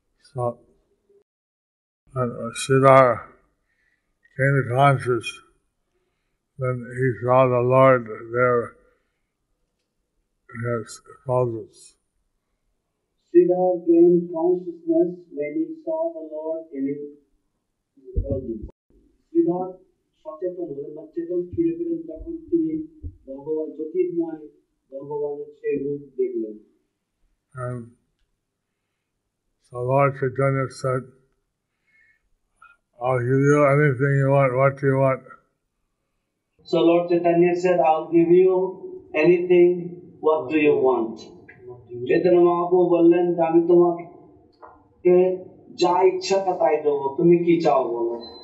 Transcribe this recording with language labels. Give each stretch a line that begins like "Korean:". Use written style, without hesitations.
English: So, Siddhar came to conscious. Then he saw the Lord there in his closets. Sridhar gained consciousness when he saw the Lord in his closets.
Bangla: Sridhar সচেতন হলেন বা চেতন ফিরে পেলেন যখন তিনি ভগবান জ্যোতির্ময় ভগবানের সেই রূপ দেখলেন.
English: And so Lord Chaitanya said, I'll give you anything you want. What do you want? So Lord Chaitanya said, I'll give you anything. What do you want?
Bangla: Chaitanya Mahaprabhu বললেন, আমি তোমাকে যা ইচ্ছা তা তাই দেবো, তুমি কি চাও বলো?